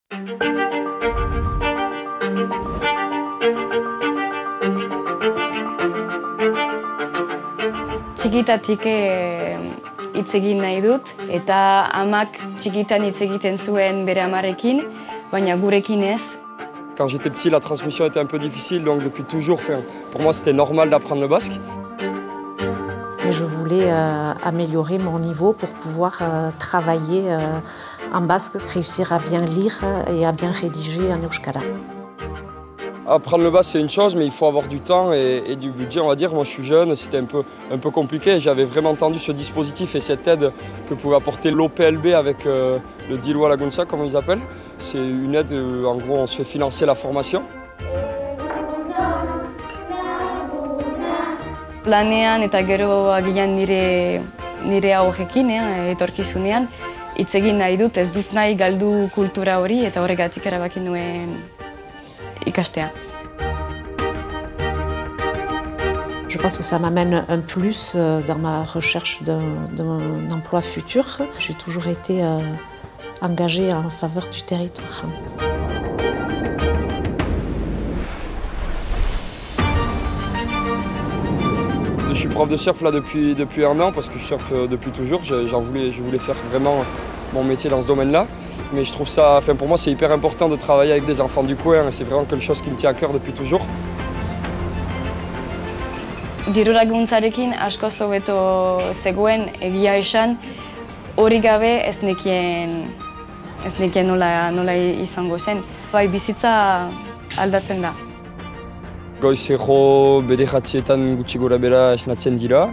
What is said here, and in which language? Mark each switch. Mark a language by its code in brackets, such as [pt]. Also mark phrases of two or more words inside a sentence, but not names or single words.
[eu] Txikitatik hitz egin nahi dut, eta amak txikitan hitz egiten zuen bere amarekin, baina gurekin ez. [fr] Quand j'étais petit, la transmission était un peu difficile, donc depuis toujours, pour moi, c'était normal d'apprendre le basque. Mais je voulais améliorer mon niveau pour pouvoir travailler en basque, réussir à bien lire et à bien rédiger en euskara. Apprendre le basque, c'est une chose, mais il faut avoir du temps et du budget, on va dire. Moi, je suis jeune, c'était un peu compliqué. J'avais vraiment entendu ce dispositif et cette aide que pouvait apporter l'OPLB avec le [eu] Diru Laguntza, [fr] comme ils appellent. C'est une aide, en gros, on se fait financer la formation. [eu] Lanean eta gero agian nire aurrekin, etorkizunean, hitz egin nahi dut, ez dut nahi galdu kultura hori eta horregatik erabaki nuen ikastea. [fr] Je pense que ça m'amène un plus dans ma recherche d'un emploi futur. J'ai toujours été engagée en faveur du territoire. Je suis prof de surf là depuis un an parce que je surfe depuis toujours. Je voulais faire vraiment mon métier dans ce domaine-là. Mais je trouve ça, pour moi, c'est hyper important de travailler avec des enfants du coin. C'est vraiment quelque chose qui me tient à cœur depuis toujours. [eu] Diru Laguntzarekin asko hobeto zegoen, egia esan, hori gabe ez nekien nola izango zen. Bai, bizitza aldatzen da. Goizero bederatzietan gutxi gora bera esnatzen dira.